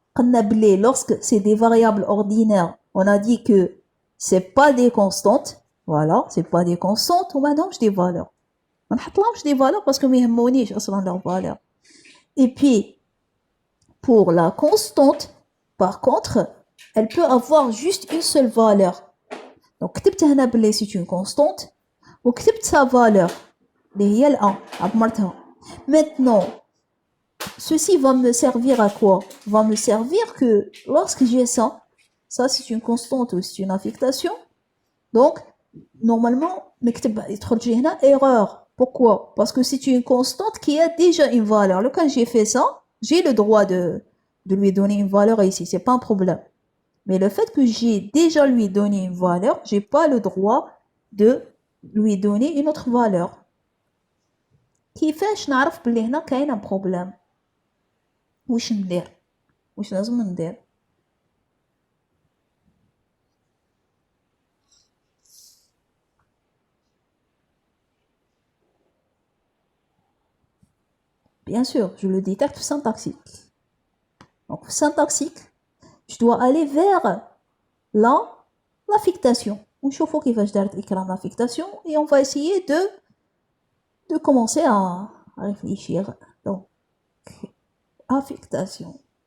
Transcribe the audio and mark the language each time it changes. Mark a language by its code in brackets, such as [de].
[fr] Lorsque c'est des variables ordinaires, on a dit que c'est pas des constantes. Voilà, c'est pas des constantes. On maintenant des valeurs. On a des valeurs parce que ما يهمونيش اصلا leurs valeurs. Et puis, pour la constante, par contre, elle peut avoir juste une seule valeur. [ar] Donc, كتبت هنا بلي c'est une constante وكتبت sa valeur اللي هي ال1 عبرتها. [fr] Maintenant, ceci va me servir à quoi? Va me servir que lorsque j'ai ça c'est une constante ou c'est une affectation. Donc, normalement, نكتب يدخل هنا erreur. Pourquoi? Parce que c'est une constante qui a déjà une valeur. Le quand j'ai fait ça, j'ai le droit de lui donner une valeur ici, c'est pas un problème. Mais le fait que j'ai déjà lui donné une valeur, j'ai pas le droit de lui donner une autre valeur. [ar] كيفاش نعرف بلي هنا كاين un problème؟ واش ندير؟ واش لازم ندير؟ Bien sûr, je le détecte syntaxique. [fr] Donc, syntaxique, je dois aller vers l'affectation. On chauffe qui va écrire l'affectation et on va essayer de commencer à réfléchir. Donc, affectation.